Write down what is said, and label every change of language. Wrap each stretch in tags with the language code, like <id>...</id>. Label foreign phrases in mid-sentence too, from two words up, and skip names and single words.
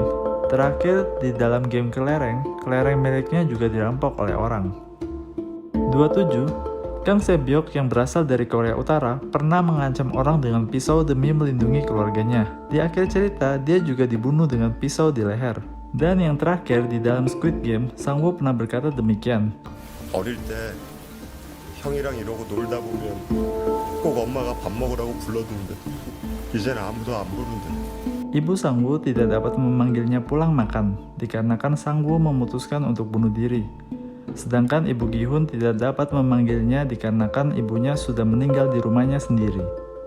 <id>Terakhir di dalam game kelereng miliknya juga dirampok oleh orang. 27. Kang Sebyok yang berasal dari Korea Utara pernah mengancam orang dengan pisau demi melindungi keluarganya. Di akhir cerita, dia juga dibunuh dengan pisau di leher. Dan yang terakhir, di dalam Squid Game, Sang-woo pernah berkata demikian.</id> <ko>어릴 때 형이랑 이러고 놀다 보면 꼭 엄마가 밥 먹으라고 불러주는데 이제는 아무도 안 부른대.</ko> <id>Ibu Sang-woo tidak dapat memanggilnya pulang makan, dikarenakan Sang-woo memutuskan untuk bunuh diri. Sedangkan Ibu Gi-hun tidak dapat memanggilnya dikarenakan ibunya sudah meninggal di rumahnya sendiri.</id>